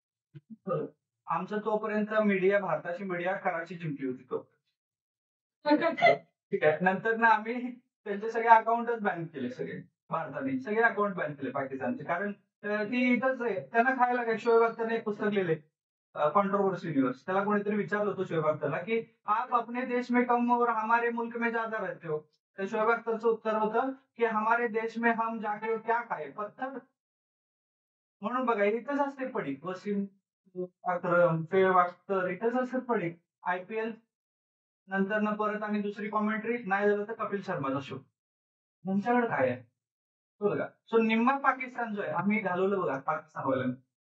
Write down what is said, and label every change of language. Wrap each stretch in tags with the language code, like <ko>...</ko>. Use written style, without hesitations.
<mr>आमचं तोपर्यंत मीडिया, भारताची मीडिया कराची जिंकली होती तो. ठीक आहे. नंतर ना आम्ही त्यांचे सगळे अकाउंटच बॅन केले. सगळे भारताने सगळे अकाउंट बॅन केले पाकिस्तानचे. कारण ती इथंच आहे, त्यांना खायला काय. शोएब अख्तरने एक पुस्तक लिहिले, कंट्रोवर्सी न्यूज. त्याला कोणीतरी विचारलं होतं शोएब अख्तरला की</mr> <hi>आप अपने देश में कम और हमारे मुल्क में ज्यादा रहते हो.</hi> <mr>तर शोएब अख्तरचं उत्तर होतं की</mr> <hi>हमारे देश में हम जाके क्या खाए, पत्थर.</hi> <mr>म्हणून बघा, इथंच असते पडीक. वसीम अक्रम, शोएब अख्तर इथंच असते पडीक. आयपीएल नंतर ना परत आम्ही दुसरी कॉमेंट्री, नाही झालं तर कपिल शर्माचा शो. तुमच्याकडे काय आहे बघा. सो निम्मा पाकिस्तान जो आहे आम्ही घालवलं बघा पाकिस्तानवाल्यांना.</mr>